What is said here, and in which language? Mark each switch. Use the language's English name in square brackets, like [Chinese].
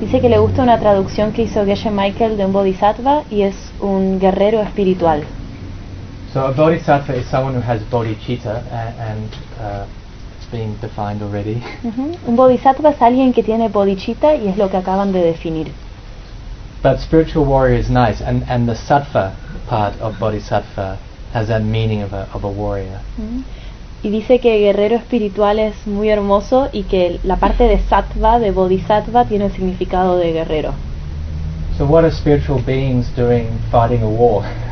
[Spanish] Dice que le gusta una traducción que hizo Geshe Michael de un bodhisattva y es un guerrero espiritual. [English] So a bodhisattva is someone who has bodhicitta and it's been defined already. Uh-huh. [Spanish] Un bodhisattva es alguien que tiene bodhicitta y es lo que acaban de definir. [English] But spiritual warrior is nice and the sattva part of bodhisattva has that meaning of a warrior. Uh-huh. [Spanish] Y dice que guerrero espiritual es muy hermoso y que la parte de sattva, de bodhisattva, tiene el significado de guerrero. [English] So what are spiritual beings doing fighting a war?